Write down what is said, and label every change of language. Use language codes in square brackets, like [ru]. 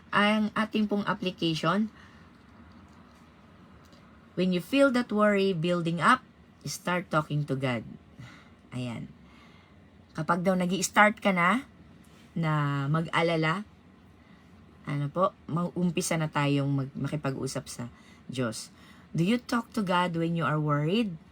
[tl] Ang ating pong application, [en] when you feel that worry building up, start talking to God. [tl] Ayan. Kapag daw nag-i-start ka na mag-alala, mag-umpisa na tayong makipag-usap sa Diyos. [en] Do you talk to God when you are worried?